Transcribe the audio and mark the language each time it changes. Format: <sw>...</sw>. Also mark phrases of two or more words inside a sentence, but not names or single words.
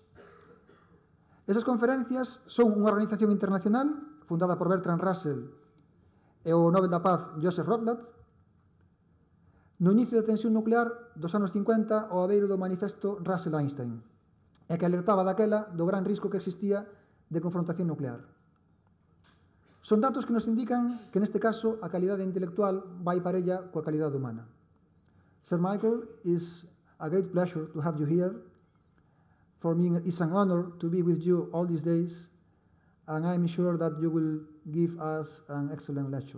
<gl>Esas conferencias son unha organización internacional fundada por Bertrand Russell e o Nobel da Paz Joseph Rotblat, no inicio da tensión nuclear dos anos 50 ao abeiro do manifesto Russell-Einstein, e que alertaba daquela do gran risco que existía de confrontación nuclear. Son datos que nos indican que neste caso a calidade intelectual vai parella coa calidade humana.</gl> <en>Sir Michael, it's a great pleasure to have you here. For me, it's an honor to be with you all these days, and I'm sure that you will give us an excellent lecture.</en>